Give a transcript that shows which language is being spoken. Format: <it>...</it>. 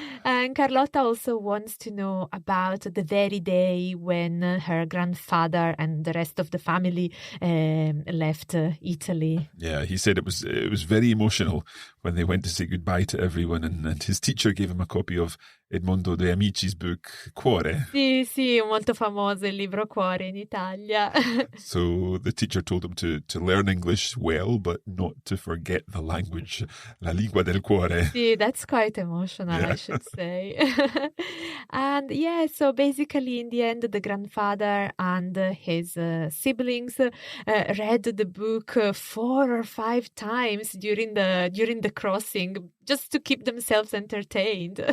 <en>And Carlotta also wants to know about the very day when her grandfather and the rest of the family left Italy. Yeah, he said it was very emotional when they went to say goodbye to everyone, and his teacher gave him a copy of Edmondo De Amici's book Cuore.</en> <it>Sì, molto famoso il libro Cuore in Italia.</it> <en>So the teacher told him to learn English well, but not to forget the language,</en> <it>la lingua del cuore.</it> <en>See, that's quite emotional, Yeah. I should say. And yeah, so basically in the end, the grandfather and his siblings read the book 4 or 5 times during the crossing, just to keep themselves entertained.</en>